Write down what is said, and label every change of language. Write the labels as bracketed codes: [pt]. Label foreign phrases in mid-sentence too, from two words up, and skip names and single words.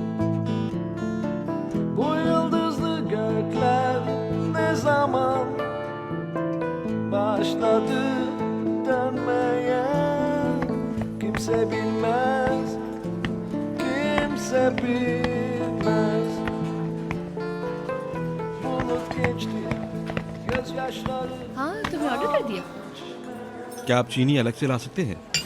[tr] Bu yıldızlı gökler ne zaman başladı dönmeye? Kimse bilmez, kimse bilmez. Bulut geçti, gözyaşları. [hi] हाँ, तुम्हें ऑर्डर कर दिया? क्या आप चीनी अलग से ला सकते हैं?